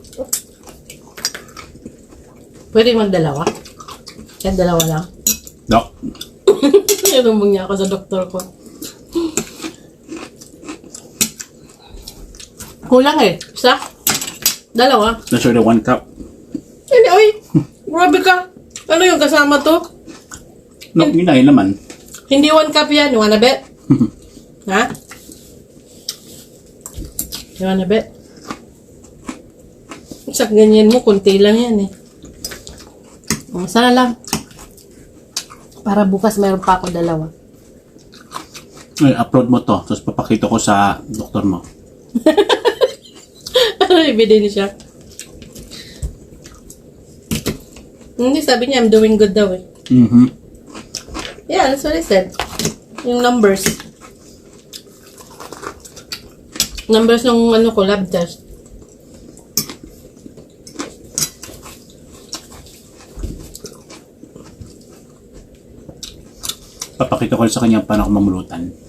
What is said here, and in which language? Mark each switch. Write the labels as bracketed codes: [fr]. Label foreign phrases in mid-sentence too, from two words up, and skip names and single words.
[tl] Pwede magdalawa? Kahit dalawa lang. Dok. Narumbong niya ako sa doktor ko. Kulang eh. Isa? Dalawa? [en] That's already 1 cup. [tl] Hindi, oy! Grabe ka! Ano yung kasama to? No, yun na, yun naman. Hindi 1 cup yan. [en] You wanna bet? Ha? You wanna bet? [tl] Sa ganyan mo, kunti lang yan eh. Sana lang. Para bukas mayroon pa ako dalawa. Ay, upload mo to, tapos papakita ko sa doktor mo. Ebidensya. Hindi, sabi niya, [en] I'm doing good daw eh. Mhm. Yeah, that's what I said. [tl] Yung numbers. Numbers ng ano ko, [en] lab test. [tl] Papakita ko sa kanya paano ako mamulutan.